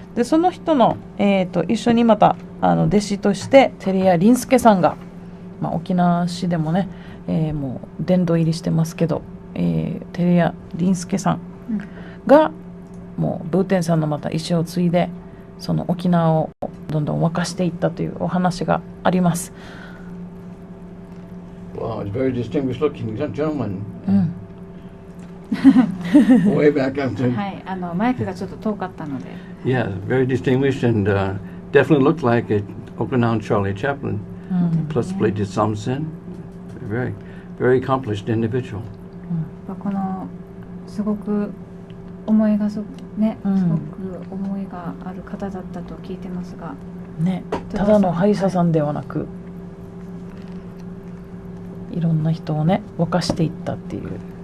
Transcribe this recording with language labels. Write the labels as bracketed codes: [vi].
[ja] でその人の、一緒にまた弟子として照屋林介さんが、沖縄市でもね、もう殿堂入りしてますけど、照屋林介さんが、もうブーテンさんのまた意思を継いでその沖縄をどんどん沸かしていったというお話があります。 [en] Wow, it's a very distinguished looking gentleman. Way back after. [ja] はい、マイクがちょっと遠かったので。 [en] Yeah, very distinguished and definitely looked like a Okinawan Charlie Chaplin. Plus played Samson. Very, very accomplished individual. [ja] このすごく思いがすごく思いがある方だったと聞いてますが。ね、ただの歯医者さんではなく、いろんな人をね沸かしていったっていう。